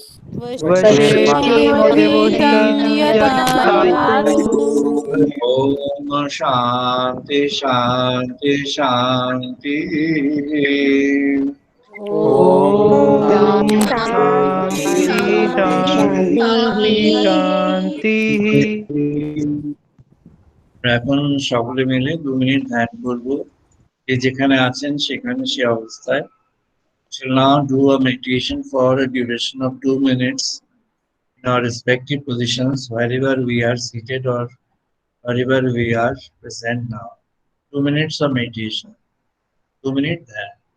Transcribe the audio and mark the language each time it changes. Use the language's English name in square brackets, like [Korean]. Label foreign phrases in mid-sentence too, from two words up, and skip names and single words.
[Sanskrit] वशेमदेवहितं यदायुः ॐ शान्ति शान्ति शान्तिः ॐ शान्ति शान्ति शान्तिः [Bangla] এখন সকলে মিলে 2 মিনিট ধ্যান করব যে যেখানে আছেন সেখানে সে অবস্থায় [English] shall now do a meditation for a duration of 2 minutes in our respective positions wherever we are seated or wherever we are present now. 2 minutes of meditation. 2 minutes ধ্যান।